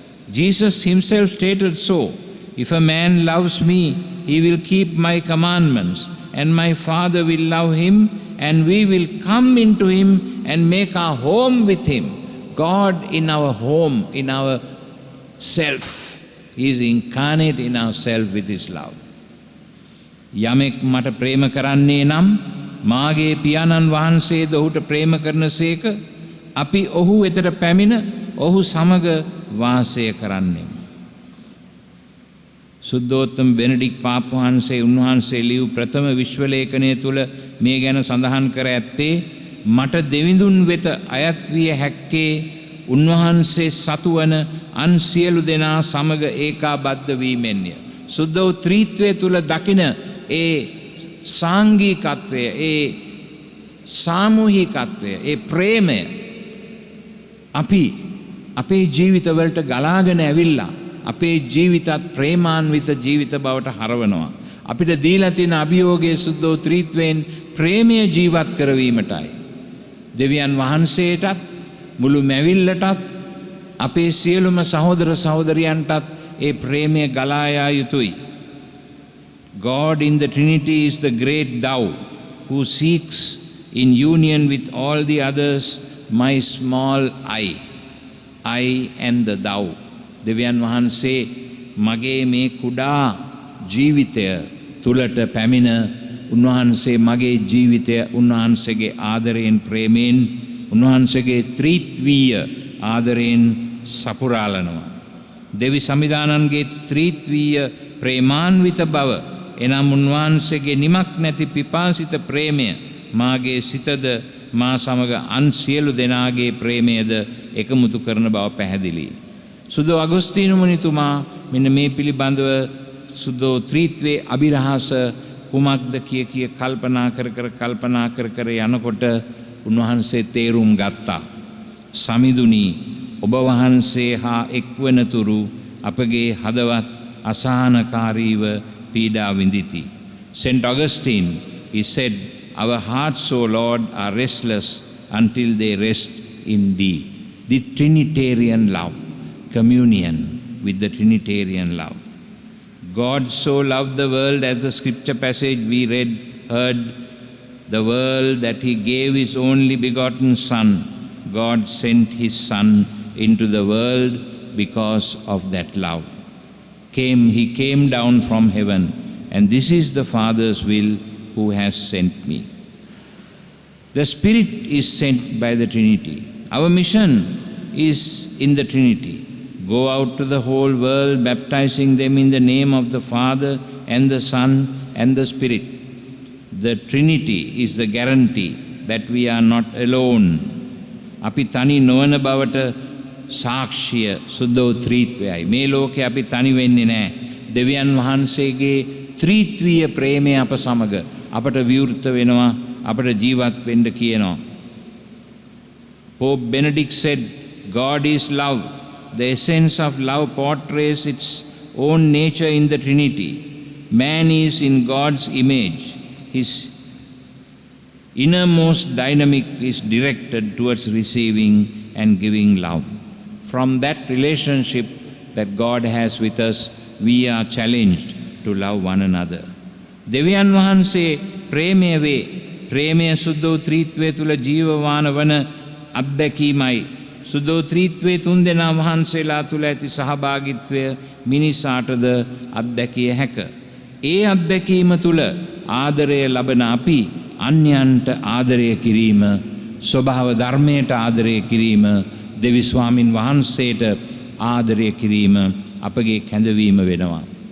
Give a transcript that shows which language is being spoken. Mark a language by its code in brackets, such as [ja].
[en] Jesus Himself stated so: if a man loves me, he will keep my commandments, and my Father will love him, and we will come into him and make our home with him. God in our home, in our self. He is incarnate in ourself with His love. [si] යමෙක් මට ප්‍රේම කරන්නේ නම් මාගේ පියාණන් වහන්සේද ඔහුට ප්‍රේම කරනසේක අපි ඔහු වෙතට පැමිණ ඔහු සමග වාසය කරන්නෙමු. සුද්ධෝත්තම බෙනඩික් පාප් වහන්සේ උන්වහන්සේ ලියූ ප්‍රථම විශ්වලේඛනය තුල මේ ගැන සඳහන් කර ඇත්තේ මට දෙවිඳුන් වෙත අයත් විය හැක්කේ උන්වහන්සේ සතුවන අන් සියලු දෙනා සමග ඒකාබද්ධ වීමෙන්ය. සුද්ධ වූ ත්‍රිත්වය තුල දකින ඒ සාංගිකත්වය, ඒ සාමූහිකත්වය, ඒ ප්‍රේමය අපි අපේ ජීවිතවලට ගලාගෙන ඇවිල්ලා අපේ ජීවිතත් ප්‍රේමාන්විත ජීවිත බවට හරවනවා. අපිට දීලා තියෙන අභියෝගයේ සුද්ධ වූ ත්‍රිත්වයෙන් ප්‍රේමය ජීවත් කරවීමටයි. දෙවියන් වහන්සේටත් මුළු මැවිල්ලටත් අපේ සියලුම සහෝදර සහෝදරියන්ටත් ඒ ප්‍රේමය ගලා යා යුතුයි. [en] God in the Trinity is the great thou who seeks in union with all the others my small I and the thou. [si] දෙවියන් වහන්සේ මගේ මේ කුඩා ජීවිතය තුලට පැමිණ උන්වහන්සේ මගේ ජීවිතය උන්වහන්සේගේ ආදරයෙන් ප්‍රේමයෙන් උන්වහන්සේගේ ත්‍රිත්වීය ආදරයෙන් සපුරාලනවා. දෙවි සමිදානන්ගේ ත්‍රිත්වීය ප්‍රේමාන්විත බව එනම් උන්වහන්සේගේ නිමක් නැති පිපාසිත ප්‍රේමය මාගේ සිතද මා සමග අන් සියලු දෙනාගේ ප්‍රේමයද එකමුතු කරන බව පැහැදිලියි. සුදෝ අගොස්තීනු මුනිතුමා මෙන්න මේ පිළිබඳව සුදෝ ත්‍රිත්වයේ අභිරහස කුමක්ද කිය කල්පනා කර යනකොට උන්වහන්සේ තේරුම් ගත්තා. සමිඳුනි, ඔබ වහන්සේ හා එක්වනතුරු අපගේ හදවත් අසහනකාරීව පීඩා විඳිති. [en] St. Augustine, he said, our hearts, O Lord, are restless until they rest in Thee. The Trinitarian love, communion with the Trinitarian love. God so loved the world, as the scripture passage we heard, the world that He gave His only begotten Son. God sent His Son into the world because of that love. He came down from heaven, and this is the Father's will who has sent me. The Spirit is sent by the Trinity. Our mission is in the Trinity. Go out to the whole world, baptizing them in the name of the Father and the Son and the Spirit. The Trinity is the guarantee that we are not alone. [si] අපි තනි නොවන බවට සාක්ෂිය සුද්ධෝත්‍රීත්වයයි. මේ ලෝකේ අපි තනි වෙන්නේ නැහැ. දෙවියන් වහන්සේගේ ත්‍රිත්වීය ප්‍රේමය අප සමග අපට විවෘත වෙනවා, අපට ජීවත් වෙන්න කියනවා. [en] Pope Benedict said, God is love. The essence of love portrays its own nature in the Trinity. Man is in God's image. His innermost dynamic is directed towards receiving and giving love. From that relationship that God has with us, we are challenged to love one another. [si] දෙවියන් වහන්සේ ප්‍රේමය වේ. ප්‍රේමය සුද්ධෝත්‍රීත්වය තුළ ජීවමාන වන අත්දැකීමයි. සුද්ධෝත්‍රීත්වයේ තුන්දෙනා වහන්සේලා තුළ ඇති සහභාගීත්වය මිනිසාටද අත්දැකිය හැක. ඒ අත්දැකීම තුළ ආදරය ලබන අපි අන්‍යයන්ට ආදරය කිරීම, ස්වභාව ධර්මයට ආදරය කිරීම, දෙවි ස්වාමින් වහන්සේට ආදරය කිරීම අපගේ කැඳවීම වෙනවා.